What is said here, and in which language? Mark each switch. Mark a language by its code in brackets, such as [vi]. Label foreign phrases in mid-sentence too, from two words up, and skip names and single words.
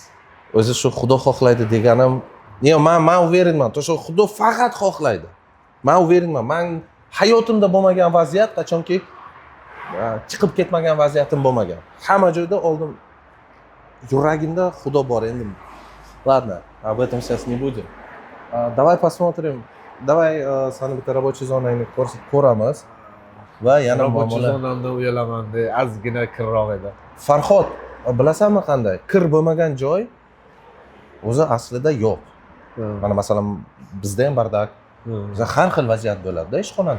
[uz] O'zi shu Xudo xohlaydi deganim, men uverenman, to shu Xudo faqat xohlaydi. Men uverenman. Men hayotimda bo'lmagan vaziyat qachonki chiqib ketmagan vaziyatim bo'lmagan. Hamma joyda oldim yuragimda Xudo bor endi. [ru] Ладно, об этом сейчас не будем. Давай посмотрим. Давай [uz] sani bitta рабочий zonangni ko'ramiz. Va yana Rабочий muammolar. zonamda uyalaman de, ozgina kirroq edi. Farhod, bilasanmi qanday? Kir bo'lmagan joy o'zi aslida yo'q. Mana masalan bizda ham bardak, bizda har xil vaziyat bo'ladi-da ishxonada.